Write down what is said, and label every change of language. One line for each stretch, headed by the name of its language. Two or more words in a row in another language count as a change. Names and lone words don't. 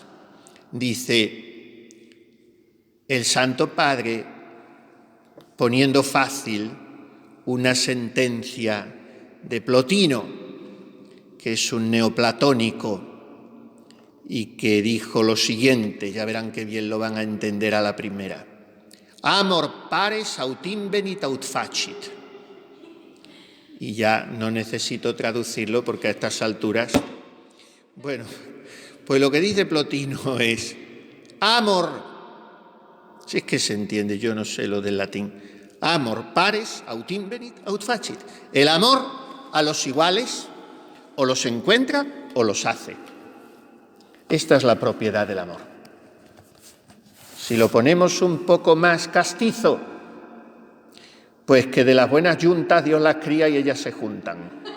Spanish: Dice el Santo Padre, poniendo fácil una sentencia de Plotino, que es un neoplatónico, y que dijo lo siguiente, ya verán qué bien lo van a entender a la primera.
Latin: Amor pares aut invenit aut facit.
Spanish: Y ya no necesito traducirlo porque a estas alturas, bueno, pues lo que dice Plotino es amor, si es que se entiende, yo no sé lo del latín,
Latin: amor pares aut invenit aut facit.
Spanish: El amor a los iguales o los encuentra o los hace. Esta es la propiedad del amor. Si lo ponemos un poco más castizo, pues que de las buenas yuntas Dios las cría y ellas se juntan.